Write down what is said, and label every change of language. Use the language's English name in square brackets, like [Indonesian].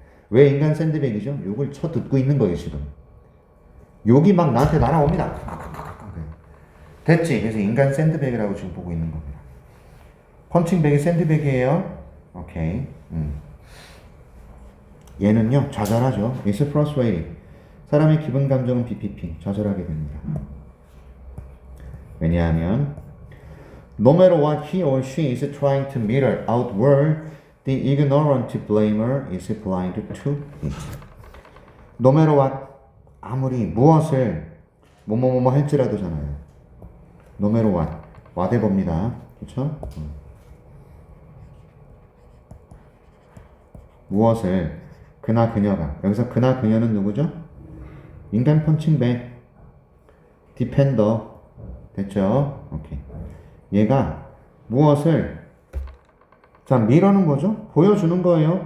[Korean] 왜 인간 샌드백이죠? 욕을 쳐 듣고 있는 거예요 지금. 욕이 막 나한테 날아옵니다. 됐지? 그래서 인간 샌드백이라고 지금 보고 있는 겁니다. 펀칭백이 샌드백이에요. 오케이. 얘는요 좌절하죠. [English] It's frustrating. [Korean] 사람의 기분 감정은 BPP 좌절하게 됩니다. 왜냐하면 [English] no matter what he or she is trying to mirror outward, the ignorant blamer is blind to it. No matter what [Korean] 아무리 무엇을 뭐뭐뭐뭐 할지라도잖아요. [English] No matter what whatever입니다. [Korean] 그렇죠? 무엇을 그나 그녀가 여기서 그나 그녀는 누구죠? 인간 펀칭백 디펜더 됐죠? 오케이. 얘가 무엇을 자 미러는 뭐죠? 보여주는 거예요.